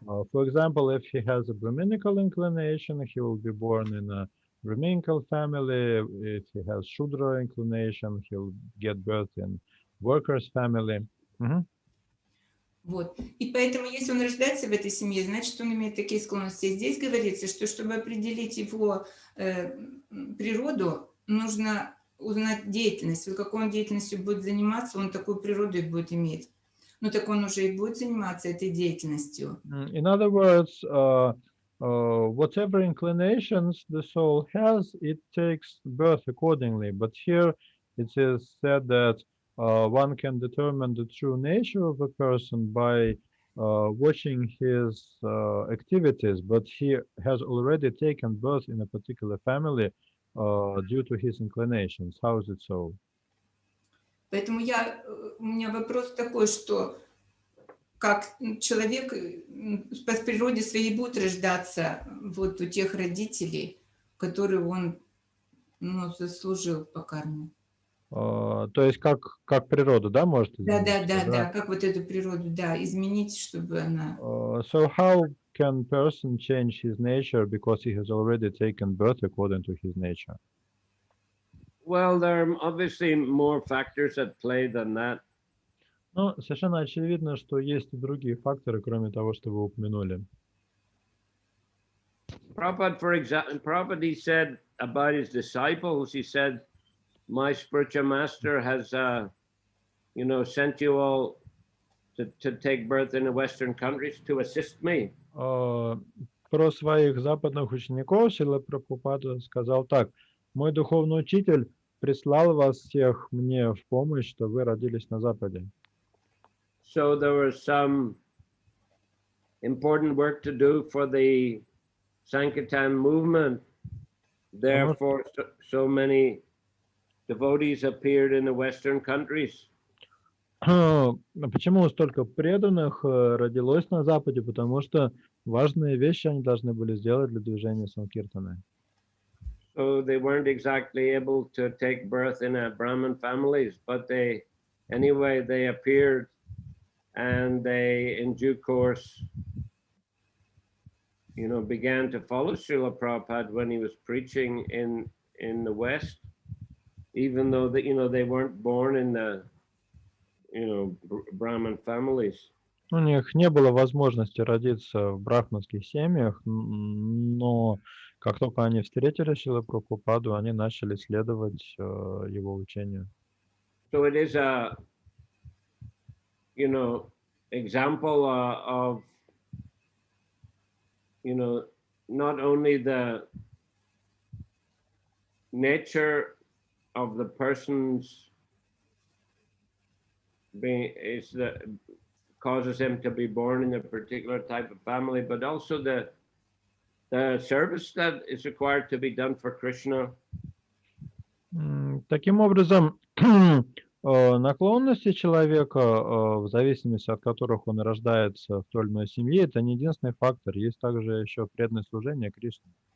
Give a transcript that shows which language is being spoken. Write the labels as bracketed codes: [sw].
[en] For example, if he has a Brahminical inclination, he will be born in a Brahminical family. If he has Shudra inclination, he'll get birth in workers' family. [ru] Вот. И поэтому, если он рождается в этой семье, значит, он имеет такие склонности. Здесь говорится, что чтобы определить его природу, нужно узнать деятельность. Вот какой он деятельностью будет заниматься, он такую природу и будет иметь. Ну, так он уже и будет заниматься этой деятельностью. [en] In other words, whatever inclinations the soul has, it takes birth accordingly. But here it is said that one can determine the true nature of a person by watching his activities, but he has already taken birth in a particular family due to his inclinations. How is it so? [ru] Поэтому у меня вопрос такой, что как человек по природе своей будет рождаться вот у тех родителей, которые он заслужил по карме. То есть как природа, да, может измениться? Да, как вот эту природу, да, изменить, чтобы она... [en] So how can person change his nature because he has already taken birth according to his nature? Well, there are obviously more factors at play than that. [ru] Ну, совершенно очевидно, что есть и другие факторы, кроме того, что вы упомянули. [en] Prabhupada, for example, Prabhupada, he said about his disciples, he said, my spiritual master has, sent you all to take birth in the Western countries to assist me. [ru] Про своих западных учеников Шрила Прабхупада сказал так: мой духовный учитель прислал вас всех мне в помощь, что вы родились на Западе. [en] So there was some important work to do for the Sankirtan movement. Therefore, so many devotees appeared in the Western countries. [ru] Почему столько преданных родилось на Западе? Потому что важные вещи они должны были сделать для движения Санкиртаны. [en] So they weren't exactly able to take birth in a Brahmin families, but they appeared, and they in due course began to follow Srila Prabhupada when he was preaching in the West, even though they weren't born in the Brahmin families. [ru] У них не было возможности родиться в брахманских семьях, но как только они встретили Шрилу Прабхупаду, они начали следовать его учению. [en] So it is a example of not only the nature of the person's being causes them to be born in a particular type of family, but also the service that is required to be done for Krishna. [ru] Таким образом, наклонности человека, в зависимости от которых он рождается в той или иной семье, это не единственный фактор. Есть также еще преданное служение Кришне.